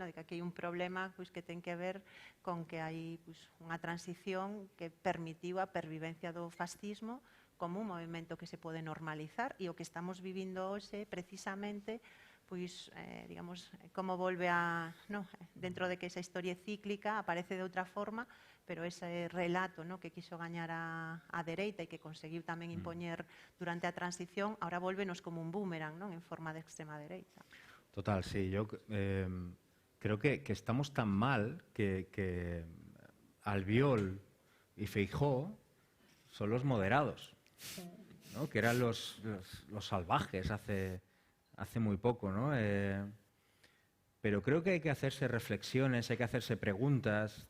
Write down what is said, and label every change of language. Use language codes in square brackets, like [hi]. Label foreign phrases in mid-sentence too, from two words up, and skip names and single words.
[gl] De que aquí hai un problema pois, que ten que ver con que hai pois, unha transición que permitiu a pervivencia do fascismo como un movimento que se pode normalizar, e o que estamos vivindo hoxe precisamente pois, digamos, como volve a, no, dentro de que esa historia é cíclica, aparece de outra forma, pero ese relato, no, que quiso gañar a dereita e que conseguiu tamén impoñer durante a transición, ahora volvenos como un boomerang, non, en forma de extrema dereita. [es] Total, sí. Yo creo que estamos tan mal que Albiol y Feijóo son los moderados, ¿no? Que eran los salvajes hace muy poco, ¿no? Pero creo que hay que hacerse reflexiones, hay que hacerse preguntas.